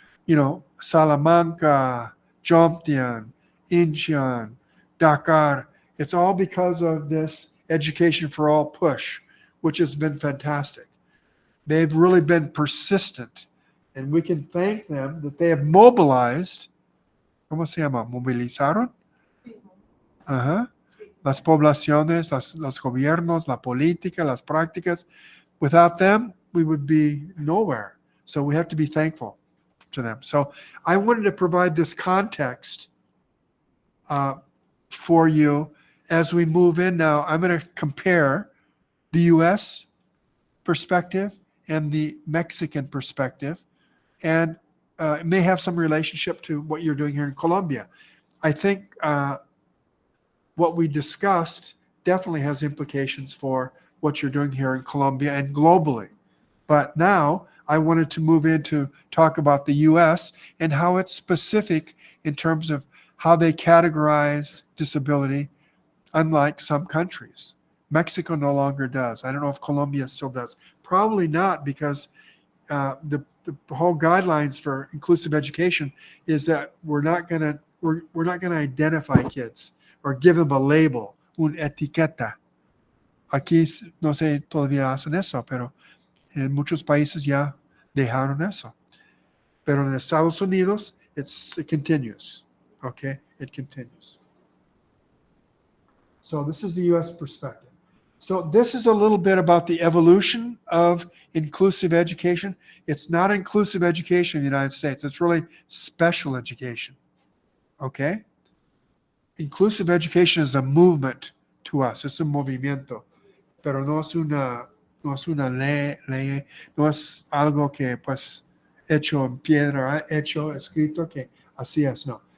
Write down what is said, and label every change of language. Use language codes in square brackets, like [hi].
[en] You know, Salamanca, Jomtien, Incheon, Dakar. It's all because of this Education for All push, which has been fantastic. They've really been persistent, and we can thank them that they have mobilized. [es] ¿Cómo se llama? ¿Movilizaron? Las poblaciones, los gobiernos, la política, las prácticas. [en] Without them, we would be nowhere. So we have to be thankful to them. So I wanted to provide this context for you as we move in now. I'm going to compare the U.S. perspective and the Mexican perspective, and it may have some relationship to what you're doing here in Colombia. I think what we discussed definitely has implications for what you're doing here in Colombia and globally. But now I wanted to move into talk about the U.S. and how it's specific in terms of how they categorize disability, unlike some countries. Mexico no longer does. I don't know if Colombia still does. Probably not, because the whole guidelines for inclusive education is that we're not going to identify kids or give them a label, [es] una etiqueta. Aquí no sé todavía hacen eso, pero en muchos países ya dejaron eso. Pero en Estados Unidos, [en] it continues. Okay, it continues. So this is the U.S. perspective. So this is a little bit about the evolution of inclusive education. It's not inclusive education in the United States. It's really special education. Okay? Inclusive education is a movement to us. [es] Es un movimiento. Pero no es una ley, no es algo que pues hecho en piedra, hecho, escrito, que así es, no.